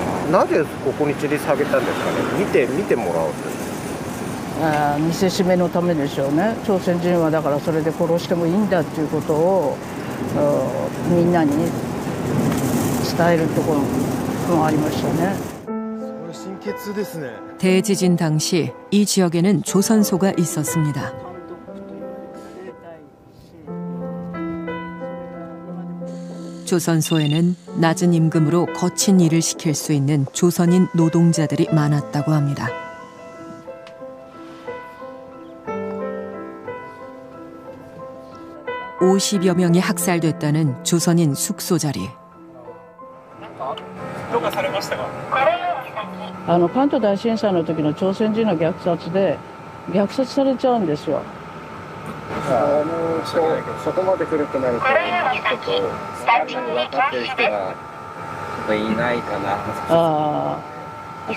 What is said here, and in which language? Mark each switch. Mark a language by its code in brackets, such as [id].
[ja] なぜここに吊り下げたんですかね。見てもらおうと。見せしめのためでしょうね。朝鮮人はだからそれで殺してもいいんだっていうことをみんなに伝えるところもありましたね。これ心血ですね。 [ko] 대지진 당시 이 지역에는 조선소가 있었습니다. 조선소에는 낮은 임금으로 거친 일을 시킬 수 있는 조선인 노동자들이 많았다고 합니다. (50여) 명이 학살됐다는 조선인 숙소 자리. [ja] どうかされましたか？関東大震災の時の朝鮮人の虐殺で虐殺されちゃうんですよ。そこまで古くなるとちょっと分かってる人がいないかな。